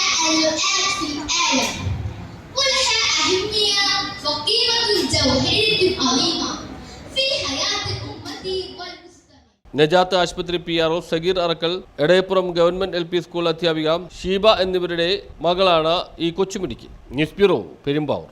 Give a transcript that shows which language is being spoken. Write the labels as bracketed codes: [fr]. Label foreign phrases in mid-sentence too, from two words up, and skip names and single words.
[ar] اللغات في العالم ولها أهمية وقيمة جوهرية عظيمة في حياة الأمة والمجتمع. [ml] നജാത്ത് ആശുപത്രി PRO സഗീർ അറക്കൽ, എടയപ്പുറം ഗവൺമെന്റ് LP സ്കൂൾ അധ്യാപിക ഷീബ എന്നിവരുടെ മകളാണ് ഈ കൊച്ചുമിടുക്കി. ന്യൂസ് ബ്യൂറോ, പെരുമ്പാവൂർ.